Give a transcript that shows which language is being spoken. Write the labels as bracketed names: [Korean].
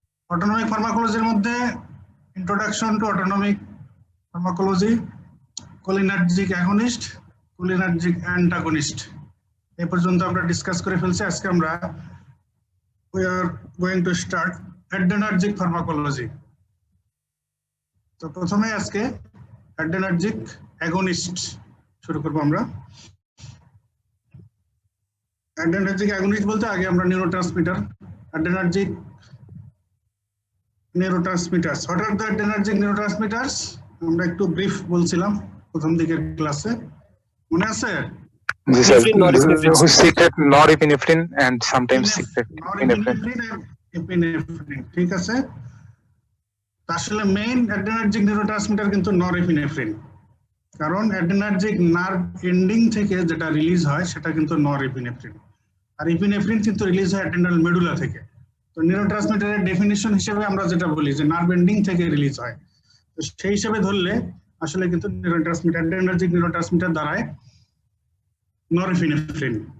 [Bangla] Autonomic ফার্মাকোলজির মধ্যে introduction to autonomic pharmacology, cholinergic against, cholinergic antagonist এই পর্যন্ত আমরা ডিসকাস করে ফেলছি। আজকে আমরা [English] we are going to start adrenergic pharmacology. [Bangla] তো প্রথমে আজকে adrenergic agonist শুরু করব আমরা। adrenergic agonist বলতে আগে আমরা neurotransmitter, adrenergic neurotransmitters. [English] What are the adrenergic neurotransmitters? [Bangla] আমরা একটু ব্রিফ বলছিলাম প্রথম দিকের ক্লাসে, মনে আছে? [English] This is who secret norepinephrine and sometimes secret norepinephrine and epinephrine. [Bangla] ঠিক আছে, আসলে মেইন অ্যাড্রেনার্জিক নিউরোট্রান্সমিটার কিন্তু নরএপিনেফ্রিন, কারণ অ্যাড্রেনার্জিক নার্ভ এন্ডিং থেকে যেটা রিলিজ হয় সেটা কিন্তু নরএপিনেফ্রিন, আর এপিনেফ্রিন কিন্তু রিলিজ হয় অ্যাড্রেনাল মেডুলা থেকে। তো নিউরোট্রান্সমিটারের ডেফিনিশন হিসেবে আমরা যেটা বলি যে নার্ভ এন্ডিং থেকে রিলিজ হয়, তো সেই হিসেবে ধরলে আসলে কিন্তু নিউরোট্রান্সমিটার অ্যাড্রেনার্জিক নিউরোট্রান্সমিটার দ্বারাই নরএপিনেফ্রিন।